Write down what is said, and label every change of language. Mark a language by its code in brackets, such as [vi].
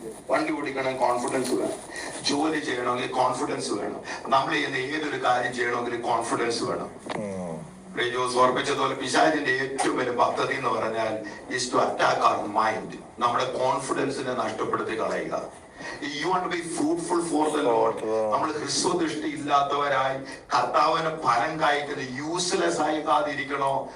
[ml] വണ്ടി ഓടിക്കണം, കോൺഫിഡൻസ് വേണം. ജോലി ചെയ്യണമെങ്കിൽ കോൺഫിഡൻസ് വേണം. നമ്മൾ ചെയ്യുന്ന ഏതൊരു കാര്യം ചെയ്യണമെങ്കിൽ കോൺഫിഡൻസ് വേണം. ജോസ് ഓർപ്പിച്ചതുപോലെ പിശാചിന്റെ ഏറ്റവും വലിയ പദ്ധതി എന്ന് പറഞ്ഞാൽ [en] Is to attack our mind. [ml] നമ്മുടെ കോൺഫിഡൻസിനെ നഷ്ടപ്പെടുത്തി കളയുക. [en] You want to be fruitful for the Lord. [ml] നമ്മൾ ഹ്രസ്വദൃഷ്ടി ഇല്ലാത്തവരായി കർത്താവിന് ഫലം കായ്ക്കുന്ന യൂസ്ലെസ് ആയി കാതിരിക്കണോ?